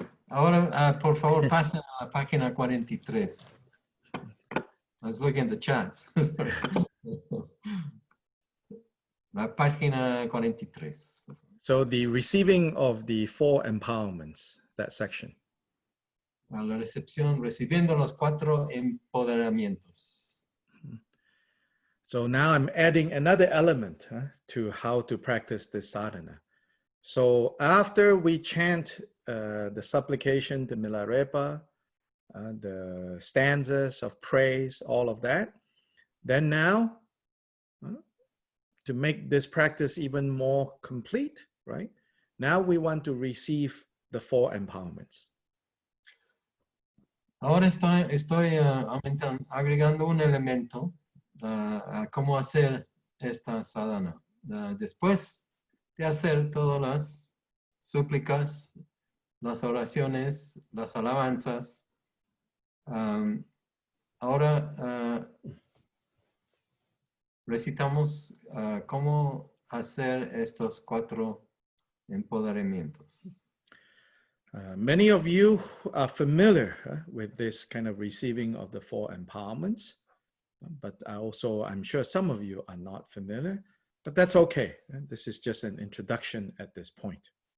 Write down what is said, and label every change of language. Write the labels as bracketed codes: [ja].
[es] Ahora, por favor, pasen a la página 43. [en] I was looking at the chats. Sorry. [es] La página 43. [en] So the receiving of the 4 empowerments, that section. [es] La recepción, recibiendo los 4 empoderamientos. [en] So now I'm adding another element to how to practice this sadhana. So after we chant the supplication to Milarepa, the stanzas of praise, all of that, then now, to make this practice even more complete, right? Now we want to receive the 4 empowerments. [es] Ahora estoy agregando un elemento a cómo hacer esta sadhana. Después de hacer todas las súplicas, las oraciones, las alabanzas, ahora recitamos cómo hacer estos 4 empoderamientos. [en] Many of you are familiar with this kind of receiving of the 4 empowerments, but I'm sure some of you are not familiar, but that's okay. This is just an introduction at this point.